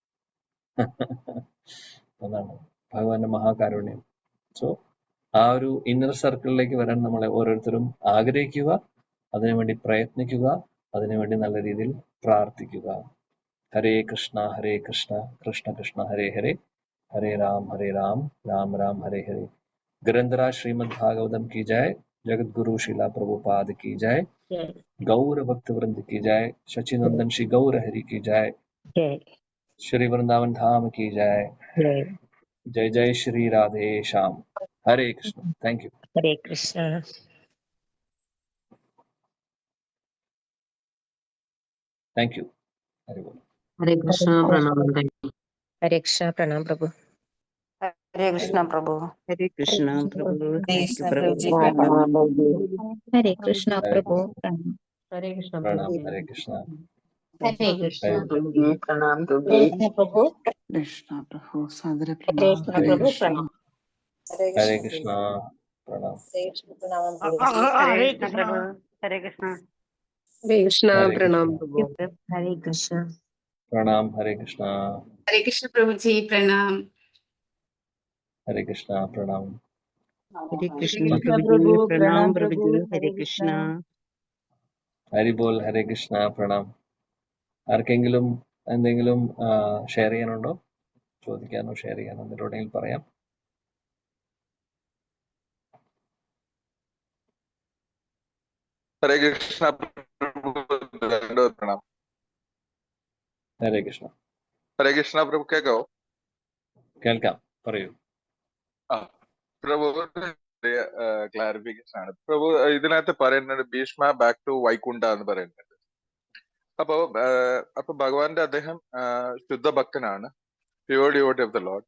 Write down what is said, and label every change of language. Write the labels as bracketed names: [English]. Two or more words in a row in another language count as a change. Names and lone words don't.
[Malayalam] അതാണ് ഭഗവാന്റെ മഹാകാരുണ്യം. സോ ആ ഒരു [English] inner circle-ലേക്ക് [Malayalam] വരാൻ നമ്മളെ ഓരോരുത്തരും ആഗ്രഹിക്കുക, അതിനുവേണ്ടി പ്രയത്നിക്കുക, അതിനുവേണ്ടി നല്ല രീതിയിൽ പ്രാർത്ഥിക്കുക. ഹരേ കൃഷ്ണ കൃഷ്ണ കൃഷ്ണ ഹരേ ഹരേ, ഹരേ രാം രാം രാം ഹരേ ഹരേ. [Hindi] ग्रंथराज श्रीमद् भागवतम की जय, जगत गुरु शिला प्रभुपाद की जय, गौर भक्त वृंद की जय, शचिनंदन श्री गौर हरि की जय, श्री वृंदावन धाम की जय, जय जय श्री राधे श्याम. हरे कृष्ण. [English] thank you. [Malayalam] ഹരേ കൃഷ്ണ. [English] thank you. [Hindi] हरे बोल. हरे कृष्णा प्रणाम [Malayalam] ഹരേ കൃഷ്ണ. പ്രണാം പ്രഭു. ഹരേ കൃഷ്ണ പ്രഭു. [Hindi] हरे कृष्णा प्रभु [English] thank you [Hindi] प्रभु [Malayalam] ഹരേ കൃഷ്ണ പ്രഭു. [Hindi] हरे कृष्णा प्रणाम. हरे कृष्ण. [Malayalam] ഹരേ കൃഷ്ണ [Hindi] प्रभु प्रणाम प्रभु [Malayalam] പ്രഭു. [Hindi] कृष्णा प्रभु सादर [Malayalam] ഹരേ [Hindi] प्रणाम [Malayalam] കൃഷ്ണ പ്രഭു. പ്രണാം. [Hindi] हरे कृष्ण. प्रणाम. [Malayalam] ഹരേ കൃഷ്ണ പ്രഭു. ഹരേ കൃഷ്ണ. [Hindi] हरे कृष्णा हरे प्रणाम कृष्ण. प्रभु [Malayalam] ഹരേ കൃഷ്ണ. [Hindi] प्रणाम. हरे कृष्ण. हरे कृष्ण प्रभु जी प्रणाम. हरे कृष्ण. प्रणाम. हरे कृष्णा प्रभु जी प्रणाम प्रभु जी हरे कृष्णा [Malayalam] ഹരി ബോൾ. ഹരേ കൃഷ്ണ. പ്രണാം. ആർക്കെങ്കിലും എന്തെങ്കിലും ഷെയർ ചെയ്യാനുണ്ടോ? ചോദിക്കാനോ ഷെയർ ചെയ്യാനോ എന്തെങ്കിലും പറയാം. [Hindi] हरे कृष्णा प्रभु दंडवत प्रणाम. [Malayalam] ഹരേ കൃഷ്ണ. हरे कृष्णा प्रभु കേൾക്കോ? കേൾക്കാം, പറയൂ. പ്രഭു ക്ലാരിഫിക്കേഷൻ ആണ്. പ്രഭു ഇതിനകത്ത് പറയുന്നുണ്ട് ഭീഷ്മ [English] back to [Malayalam] വൈകുണ്ഠ എന്ന് പറയുന്നുണ്ട്. അപ്പൊ ഭഗവാന്റെ അദ്ദേഹം ശുദ്ധ ഭക്തനാണ്, [English] pure devotee of the Lord.